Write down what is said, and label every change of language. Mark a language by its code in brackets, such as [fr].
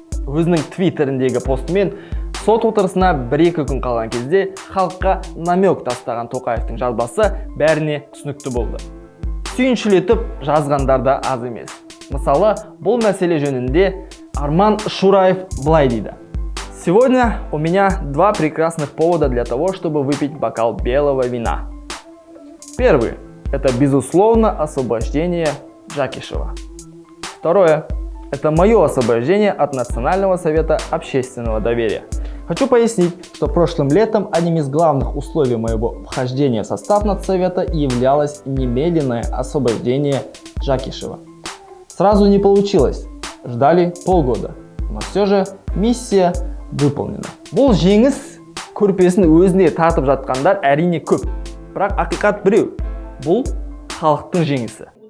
[kk] Өзінің твиттеріндегі постымен сот отырысына 1-2 күн қалған кезде халыққа намек тастаған Тоқаевтың жазбасы бәріне түсінікті болды. Сүйіншілетіп жазғандар да аз емес. Мысалы, бұл мәселе жөнінде Арман Шураев былай дейді. [ru] Сегодня у меня два прекрасных повода для того, чтобы выпить бокал белого вина. Первый. Это, безусловно, освобождение Джакишева. Второе. Это мое освобождение от Национального совета общественного доверия. Хочу пояснить, что прошлым летом одним из главных условий моего вхождения в состав Нацсовета являлось немедленное освобождение Джакишева. Сразу не получилось. Ждали полгода. Но все же миссия выполнена. [kk] Бұл жеңіс көрпесін өзіне татып жатқандар әрине көп. Бірақ ақиқат біреу. Бұл халықтың жеңісі.